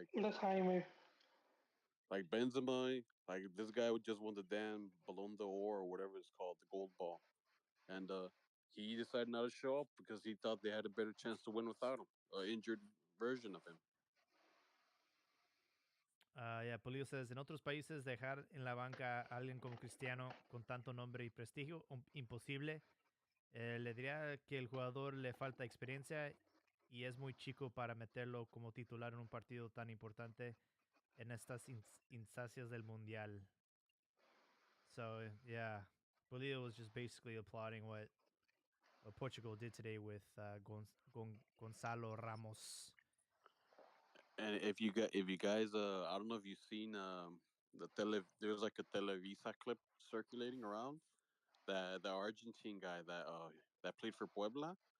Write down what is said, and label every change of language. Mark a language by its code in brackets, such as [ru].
[en] That's Jaime. Like Benzema, like this guy would just won the damn Ballon d'Or or whatever it's called, the gold ball, and he decided not to show up because he thought they had a better chance to win without him, an injured version of him. Yeah, Polio says, [es] en otros países dejar en la banca a alguien como Cristiano con tanto nombre y prestigio, imposible. Le diría que el jugador le falta experiencia y es muy chico para meterlo como titular en un partido tan importante en estas instancias del Mundial. [en] So, yeah, Polio was just basically applauding what Portugal did today with Gonzalo Ramos. And if you guys, I don't know if you've seen there's like a Televisa clip circulating around that the Argentine guy that played for Puebla.